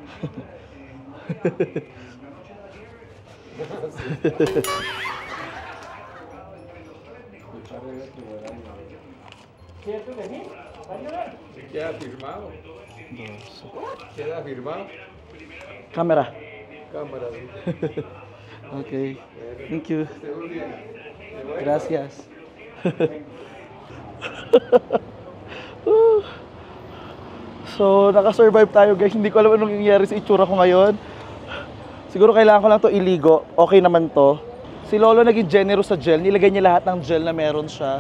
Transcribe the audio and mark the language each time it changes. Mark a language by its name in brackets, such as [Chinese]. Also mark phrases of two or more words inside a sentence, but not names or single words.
[Spanish] ¿Cierto que sí? ¿Va a llorar? Queda firmado. Queda firmado. Cámara. Cámara. [English] Okay. Thank you. [Spanish] Seguro bien. Gracias. [Filipino] So, naka-survive tayo guys. Hindi ko alam anong nangyayari sa itsura ko ngayon. Siguro kailangan ko lang to iligo. Okay naman to. Si Lolo naging generous sa gel. Nilagay niya lahat ng gel na meron siya.